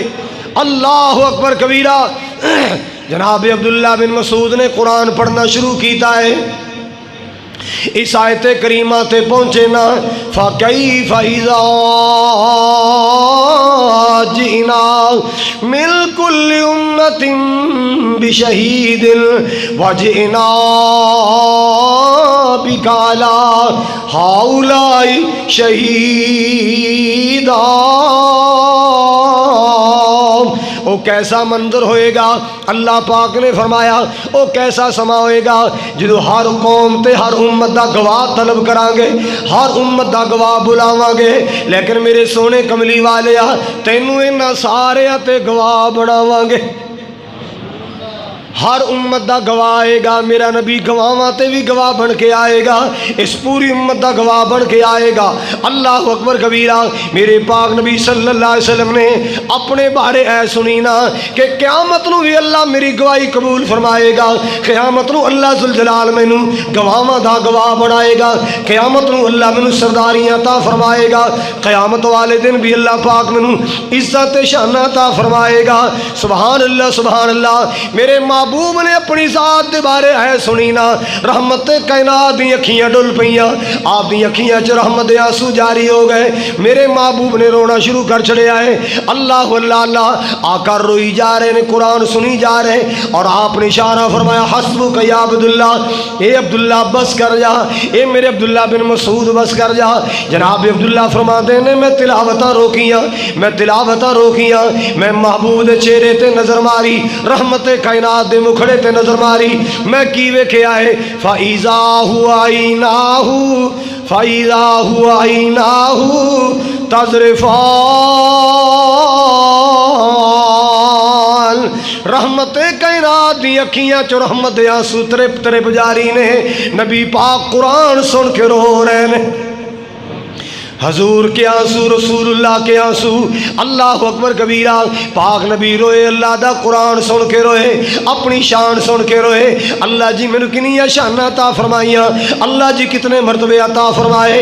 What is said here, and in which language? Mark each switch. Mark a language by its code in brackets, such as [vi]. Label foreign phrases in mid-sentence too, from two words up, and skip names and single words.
[ar] اللہ اکبر کبیرہ۔ [pa] جناب عبداللہ بن مسعود نے قرآن پڑھنا شروع کیتا ہے، اس آیت کریمہ تے پہنچے نا، [ar] فَكَيْفَ إِذَا جِئْنَا مِنْ كُلِّ أُمَّةٍ بِشَهِيدٍ وَجِئْنَا بِكَ عَلَىٰ هَؤُلَاءِ شَهِيدًا۔ [pa] او کیسا منظر ہوئے گا، اللہ پاک نے فرمایا او کیسا سما ہوئے گا جدو ہر قوم تے ہر امت دا گواہ طلب کران گے، ہر امت دا گواہ بلاواں گے، لیکن میرے سونے کملی والیا تینوں انہاں سارے تے گواہ بناواں گے۔ ہر امت دا گواہ آئے گا، میرا نبی گواہاں تے بھی گواہ بن کے آئے گا، اس پوری امت دا گواہ بن کے آئے گا۔ [ar] اللہ اکبر کبیرہ۔ [pa] میرے پاک نبی [ar] صلی اللہ علیہ وسلم [pa] نے اپنے بارے اے سنی نا کہ قیامت نو بھی اللہ میری گواہی قبول فرمائے گا، قیامت نو اللہ ذوالجلال مینو گواہاں دا گواہ بنائے گا، قیامت نو اللہ مینو سرداریاں عطا فرمائے گا، قیامت والے دن بھی اللہ پاک مینو عزت شان عطا فرمائے گا۔ [ar] سبحان اللہ سبحان اللہ۔ [pa] میرے محبوب نے اپنی ذات دے بارے ہے سنی نا، رحمت کائنات دی اکھیاں ڈل پئیاں، آپ دی اکھیاں چ رحمت دے آنسو جاری ہو گئے، میرے محبوب نے رونا شروع کر چھڑیا ہے۔ اللہ اللہ اللہ، آقا روئی جا رہے نے، قرآن سنی جا رہے، اور آپ نے اشارہ فرمایا [ar] حسبک یا عبداللہ، [pa] اے عبداللہ بس کر جا، اے میرے عبداللہ بن مسعود بس کر جا۔ جناب عبداللہ فرماتے نے میں تلاوتاں روکیاں، میں تلاوتاں روکیاں، میں محبوب دے چہرے تے نظر ماری، رحمت کائنات دے مکھڑے تے نظر ماری، میں کی ویکھیا ہے [ar] فَإِذَا هُوَ عَيْنَاهُ فَإِذَا هُوَ عَيْنَاهُ تَذْرِفَانِ، [pa] رحمت کائنات دی اکھیاں چ رحمت دے آنسو ترپ ترپ جاری نے، نبی پاک قرآن سن کے رو رہے نے، [ur] حضور کے آنسو، رسول اللہ کے آنسو۔ [ar] اللہ اکبر کبیرہ۔ [pa] پاک نبی روئے، اللہ دا قرآن سن کے روئے، اپنی شان سن کے روئے، اللہ جی میں نے کنیا شان عطا فرمائیاں، اللہ جی کتنے مرتبے عطا فرمائے۔